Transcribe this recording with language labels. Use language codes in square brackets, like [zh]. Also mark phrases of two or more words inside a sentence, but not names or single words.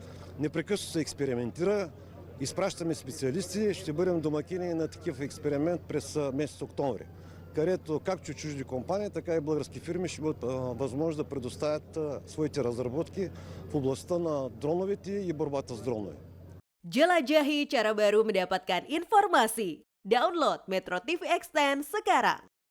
[bg] Непрекъснато се експериментира. Изпращаме специалисти. Ще бъдем домакини на такъв експеримент през месец октомври, където както чужди компании, така и български фирми ще бъдат възможност да предоставят своите разработки в областта на дроновете и борбата с дронове. [id] Jelajahi cara baru mendapatkan informasi. Download Metro TV Extend sekarang.